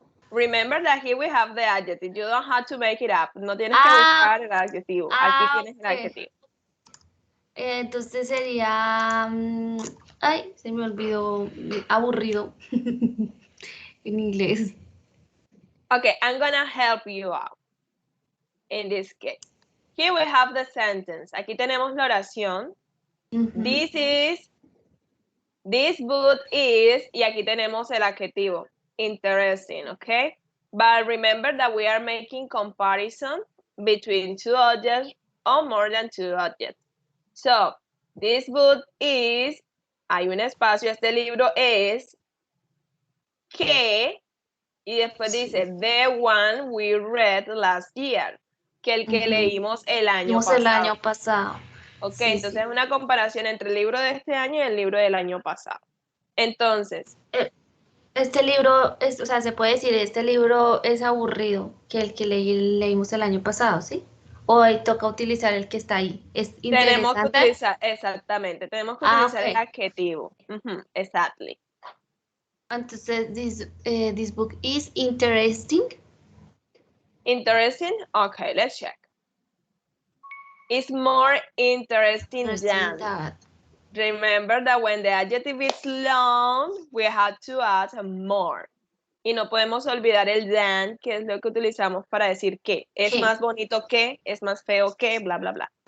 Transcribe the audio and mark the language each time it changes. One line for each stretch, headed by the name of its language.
English: Remember that here we have the adjective. You don't have to make it up.
Spanish: No tienes que buscar el adjetivo. Aquí tienes el adjetivo. Entonces sería, ay, se me olvidó, aburrido en inglés.
English: Okay, I'm gonna help you out in this case. Here we have the sentence.
Spanish: Aquí tenemos la oración.
English: This book is,
Spanish: y aquí tenemos el adjetivo.
English: Interesting, okay? But remember that we are making comparison between two objects or more than two objects. So, this book is,
Spanish: hay un espacio, este libro es, que, y después dice,
English: the one we read last year,
Spanish: que el que leímos el año pasado. Ok, sí, entonces es una comparación entre el libro de este año y el libro del año pasado. Entonces. Este libro, o sea, se puede decir, este libro es aburrido, que el que leímos el año pasado, ¿sí? O ahí toca utilizar el que está ahí. ¿Es interesante? Tenemos que utilizar, exactamente, tenemos que utilizar el adjetivo.
English: Exactly. Entonces, this book is interesting. Interesting? Okay, let's check. It's more interesting than. Remember that when the adjective is long, we have to add more.
Spanish: Y no podemos olvidar el than, que es lo que utilizamos para decir que. Es más bonito que, es más feo que, bla, bla, bla.